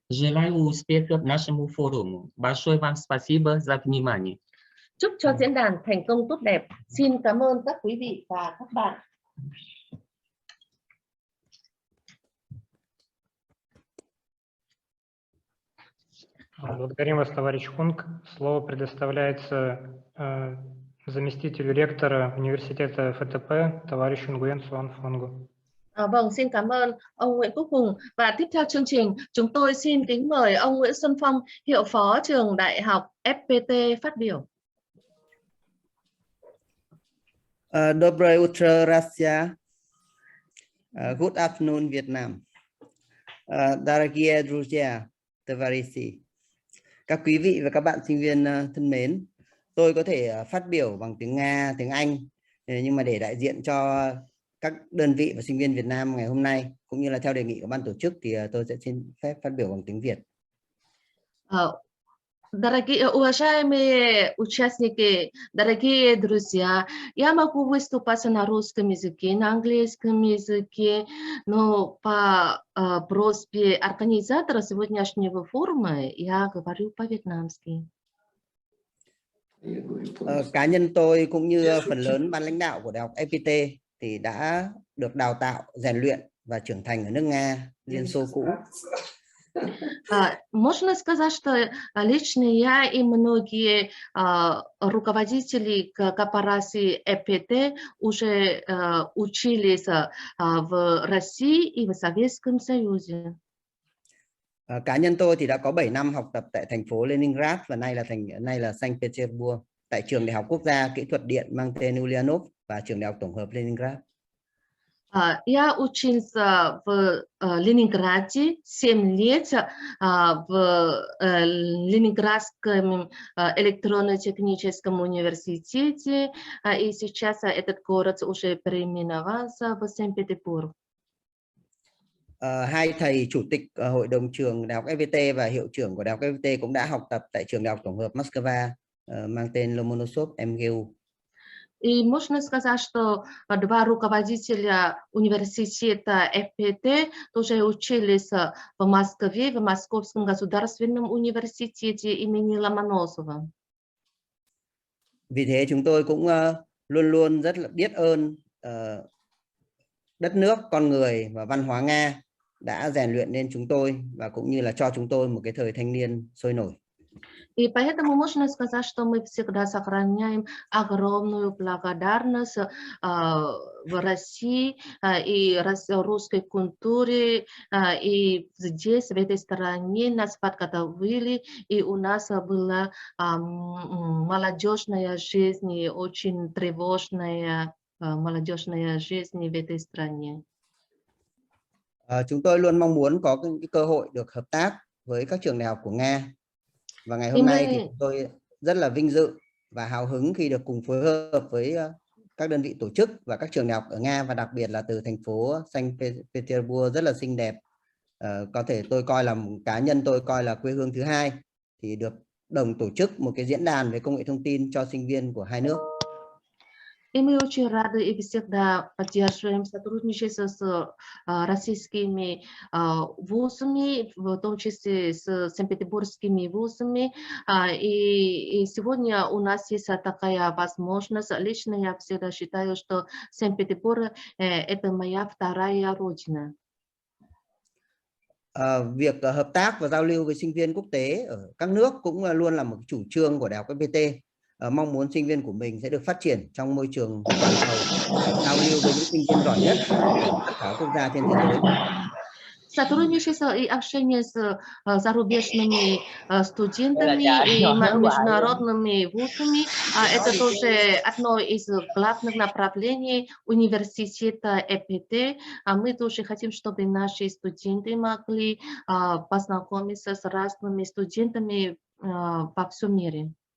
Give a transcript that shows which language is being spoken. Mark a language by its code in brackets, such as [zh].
[ru] Желаю успехов нашему форуму. Большое вам спасибо за внимание. [vi] Chúc cho diễn đàn thành công tốt đẹp. Xin cảm ơn các quý vị và các bạn. [ru] Благодарим вас, товарищ Хунг. Слово предоставляется заместителю ректора университета ФТП, товарищу Nguyen Xuân Phong. [vi] Vâng, xin cảm ơn ông Nguyễn Quốc Hùng. Và tiếp theo chương trình, chúng tôi xin kính mời ông Nguyễn Xuân Phong, hiệu phó trường đại học FPT phát biểu. [ru] Доброе утро, Россия. [en] Good afternoon, Vietnam. [ru] Дорогие друзья, товарищи. [vi] Các quý vị và các bạn sinh viên thân mến, tôi có thể phát biểu bằng tiếng Nga, tiếng Anh, nhưng mà để đại diện cho các đơn vị và sinh viên Việt Nam ngày hôm nay, cũng như là theo đề nghị của ban tổ chức, thì tôi sẽ xin phép phát biểu bằng tiếng Việt. [ru] Дорогие, уважаемые участники, дорогие друзья, я могу выступать на русском языке, на английском языке, но по просьбе организатора сегодняшнего форума я говорю по-вьетнамски. [vi] Cá nhân tôi cũng như phần lớn ban lãnh đạo của Đại học FPT thì đã được đào tạo, rèn luyện và trưởng thành ở nước Nga, Liên Xô cũ. [ru] Можно сказать, что лично я и многие руководители корпорации ЭПТ уже учились в России и в Советском Союзе. [vi] Cá nhân tôi thì đã có 7 năm học tập tại thành phố Leningrad và nay là Saint Petersburg, tại trường Đại học Quốc gia Kỹ thuật Điện mang tên Ulyanov và trường Đại học Tổng hợp Leningrad. [ru] Я учился в Ленинграде 7 лет в Ленинградском электронно-техническом университете, и сейчас этот город уже переименовался в Санкт-Петербург. [vi] Hai thầy chủ tịch hội đồng trường Đại học FPT và hiệu trưởng của Đại học FPT cũng đã học tập tại trường Đại học Tổng hợp Moscow mang tên Lomonosov MGU. [ru] И можно сказать, что два руководителя университета FPT тоже учились в Москве, в Московском государственном университете имени Ломоносова. [vi] Vì thế chúng tôi cũng luôn luôn rất là biết ơn đất nước, con người và văn hóa Nga đã rèn luyện nên chúng tôi và cũng như là cho chúng tôi một cái thời thanh niên sôi nổi. [ru] И поэтому можно сказать, что мы всегда сохраняем огромную благодарность в России и русской культуре. И здесь, в этой стране, нас подготовили, и у нас была молодежная жизнь, и очень тревожная молодежная жизнь в этой стране. [vi] Chúng tôi luôn mong muốn có cái cơ hội được hợp tác với các trường đại học của Nga. Và ngày hôm nay thì chúng tôi rất là vinh dự và hào hứng khi được cùng phối hợp với các đơn vị tổ chức và các trường đại học ở Nga, và đặc biệt là từ thành phố Saint Petersburg rất là xinh đẹp. Có thể tôi coi là cá nhân tôi coi là quê hương thứ hai, thì được đồng tổ chức một cái diễn đàn về công nghệ thông tin cho sinh viên của hai nước. [ru] И мы очень рады и всегда поддерживаем сотрудничество с российскими вузами, в том числе с санкт-петербургскими вузами. И сегодня у нас есть такая возможность. Лично я всегда считаю, что Санкт-Петербург – это моя вторая родина. [vi] Việc hợp tác và giao lưu với sinh viên quốc tế ở các nước cũng luôn là một chủ trương của Đại học FPT. Mong muốn sinh viên của mình sẽ được phát triển trong môi trường toàn cầu, giao lưu với những sinh viên giỏi nhất của tất cả quốc gia trên thế giới. [ru] Сотрудничество и общение с зарубежными студентами и международными вузами – это тоже одно из главных направлений университета ЭПТ. Мы тоже хотим, чтобы наши студенты могли познакомиться с разными студентами по всему миру.